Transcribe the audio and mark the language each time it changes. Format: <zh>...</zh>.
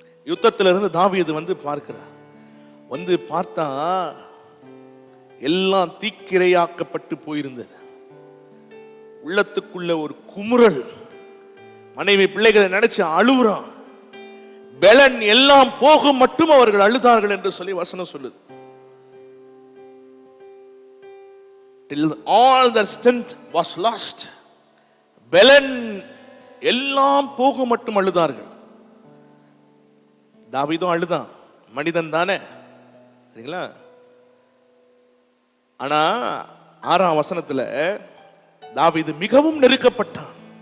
<ta>யுத்தத்தில இருந்து தாவீது வந்து பார்க்கிறார். வந்து பார்த்தா எல்லாம் தீக்கிரையாக்கப்பட்டு போயிருந்தது. உள்ளத்துக்குள்ள ஒரு குமுறல், மனைவி பிள்ளைகளை நினைச்சு அழுகுறான். பெலன் எல்லாம் போகும் மட்டும் அவர்கள் அழுதார்கள் என்று சொல்லி வசனம் சொல்லுது.</ta> <en>Till all their strength was lost.</en> <ta>பெலன் எல்லாம் போகும் மட்டும் அழுதார்கள். தாவீதும் அழுதான், மனிதன் தானே, சரிங்களா? ஆனா 6ஆம் வசனத்துல தாவீது மிகவும் நெருக்கப்பட்டான்.</ta>